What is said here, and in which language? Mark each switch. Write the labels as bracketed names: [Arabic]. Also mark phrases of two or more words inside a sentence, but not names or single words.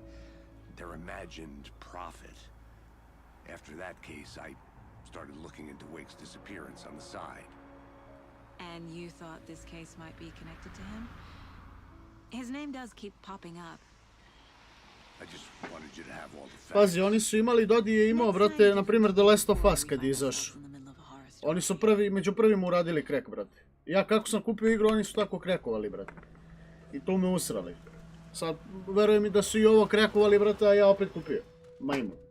[English] Their imagined prophet. After that case, I started looking into Wake's disappearance on the side. And you thought this case might be connected to him? His name does keep popping up. I just wanted you to have all the facts. [Bosnian] Pazi, oni su imali, Dodi je imao, brate, na primjer The Last of Us kad je izašao. Oni su među prvima uradili krek, brate. Ja kako sam kupio igru, oni su tako krekovali, brate. I to me usrali. Sad, verujem mi da su i ovo krekovali, brate, a ja opet kupio. Majmu.